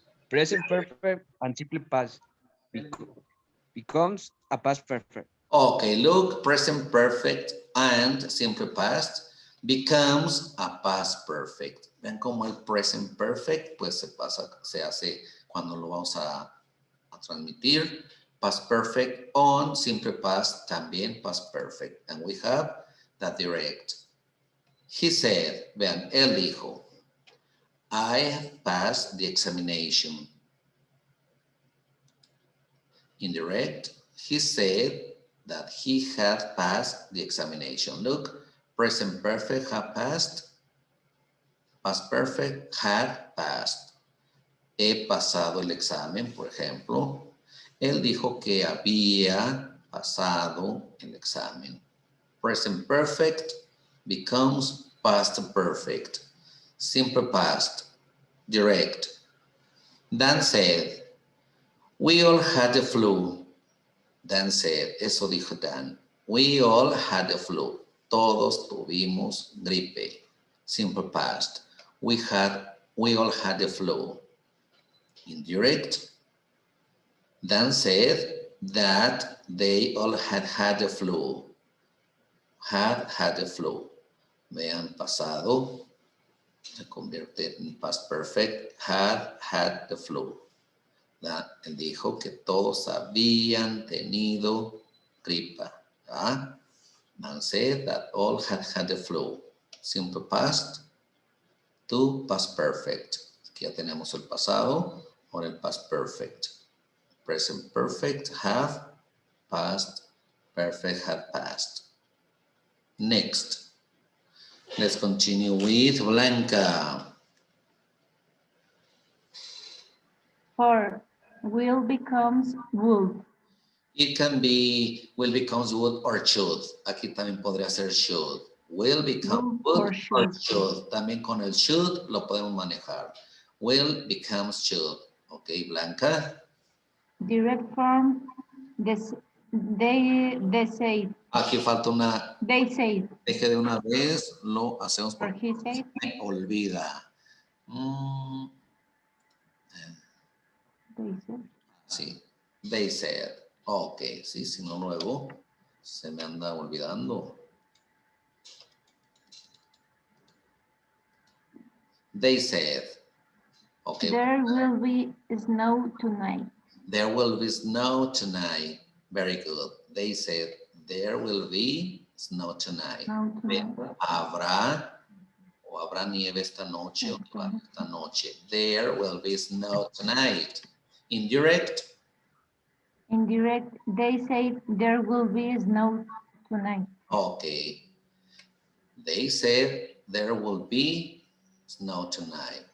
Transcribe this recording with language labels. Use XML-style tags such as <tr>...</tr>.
<en>Present perfect and simple past becomes a past perfect. Okay, look, present perfect and simple past becomes a past perfect.</en> <es>Ven como el present perfect pues se hace cuando lo vamos a transmitir.</es> <en>Past perfect on simple past también past perfect. And we have that direct. He said,</en> <es>vean, él dijo,</es> <en>I have passed the examination. Indirect, he said that he had passed the examination. Look, present perfect had passed, past perfect had passed.</en> <es>He pasado el examen, por ejemplo. Él dijo que había pasado el examen.</es> <en>Present perfect becomes past perfect. Simple past, direct. Dan said, we all had the flu. Dan said,</en> <es>eso dijo Dan.</es> <en>We all had the flu.</en> <es>Todos tuvimos gripe. Simple past.</es> <en>We all had the flu. Indirect. Dan said that they all had the flu. Had the flu.</en> <es>Vean pasado. Se convierte en</es> <en>past perfect. Had the flu.</en> <es>Él dijo que todos habían tenido gripa. ¿Ah?</es> <en>Man said that all had the flu. Simple past to past perfect.</en> <es>Aquí ya tenemos el pasado o el past perfect.</es> <en>Present perfect, have, past perfect, had passed. Next. Let's continue with Blanca. Or will becomes would. It can be will becomes would or should.</en> <es>Aquí también podría ser should.</es> <en>Will become would or should.</en> <es>También con el should lo podemos manejar.</es> <en>Will becomes should. Ok, Blanca. Direct form, they say.</en> <es>Aquí falta una.</es> <en>They say.</en> <es>Deje de una vez, lo hacemos</es> <en>Or he said.</en> <es>me olvida.</es> <en>They said. Sí. They said.</en> <es>Ok, sí, si no luego se me anda olvidando.</es> <en>They said. Okay. There will be snow tonight. There will be snow tonight. Very good. They said there will be snow tonight. Snow tonight.</en> <es>Habrá nieve esta noche o nevada esta noche.</es> <en>There will be snow tonight. Indirect. Indirect, they say there will be snow tonight. Okay. They said there will be snow tonight.</en>